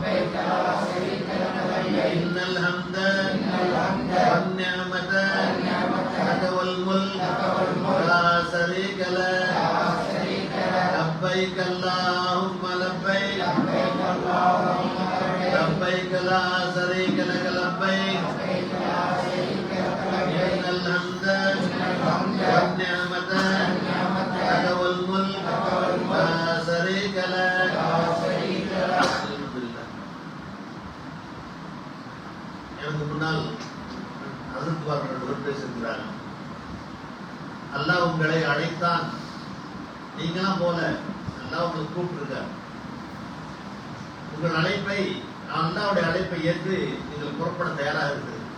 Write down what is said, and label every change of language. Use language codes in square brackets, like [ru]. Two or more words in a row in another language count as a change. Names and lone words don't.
[ar] إن الحمد والنعمة لك والملك لا شريك لك لبيك اللهم لبيك لبيك لا شريك لك لبيك إن الحمد والنعمة لك والملك لا شريك لك. [ta] எனக்கு முன்னால் பேசியிருக்கிறார். அல்லாஹ் உங்களை அழைத்தான், நீங்களாம் போல அல்லாஹ் உங்களை கூப்பிட்டுருக்கார். உங்கள் அழைப்பை, அல்லாஹ்வுடைய அழைப்பை ஏற்று நீங்கள் புறப்பட தயாராக இருக்குது.